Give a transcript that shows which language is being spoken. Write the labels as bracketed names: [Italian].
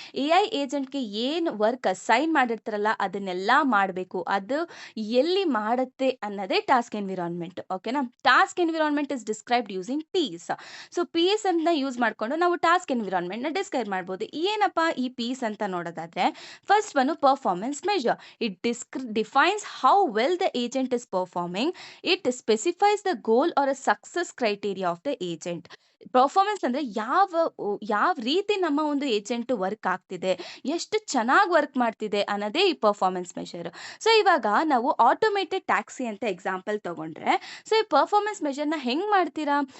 [Kannada] AI ಏಜೆಂಟ್‌ಗೆ ಏನು work assign ಮಾಡಿರ್ತಾರಲ್ಲ ಅದನ್ನೆಲ್ಲ ಮಾಡಬೇಕು. ಅದು ಎಲ್ಲಿ ಮಾಡುತ್ತೆ ಅನ್ನೋದೇ ಟಾಸ್ಕ್ ಎನ್ವಿರಾನ್ಮೆಂಟ್. ಓಕೆನಾ? [English] Task environment is described using PEAS. [Kannada] So, piece ಅಂತ ಯೂಸ್ ಮಾಡ್ಕೊಂಡು ನಾವು ಟಾಸ್ಕ್ ಎನ್ವಿರಾನ್ಮೆಂಟ್‌ನ ಡಿಸ್ಕ್ರೈಬ್ ಮಾಡ್ಬೋದು. ಏನಪ್ಪ ಈ ಪೀಸ್ ಅಂತ ನೋಡೋದಾದ್ರೆ first one performance measure. [English] It defines how well the agent is performing. It specifies the goal or a success criteria of the agent. [Kannada] Performance ಅಂದ್ರೆ ಯಾವ ರೀತಿ ನಮ್ಮ ಒಂದು ಏಜೆಂಟ್ ವರ್ಕ್ ಆಗ್ತಿದೆ, ಎಷ್ಟು ಚೆನ್ನಾಗಿ ವರ್ಕ್ ಮಾಡ್ತಿದೆ ಅನ್ನೋದೇ ಈ ಪರ್ಫಾರ್ಮೆನ್ಸ್ ಮೆಷರ್. ಸೊ, ಇವಾಗ ನಾವು ಆಟೋಮೇಟೆಡ್ ಟ್ಯಾಕ್ಸಿ ಅಂತ ಎಕ್ಸಾಂಪಲ್ ತಗೊಂಡ್ರೆ, ಸೊ ಈ ಪರ್ಫಾರ್ಮೆನ್ಸ್ ಮೆಷರ್ನ ಹೆಂಗ್ ಮಾಡ್ತೀರಾ?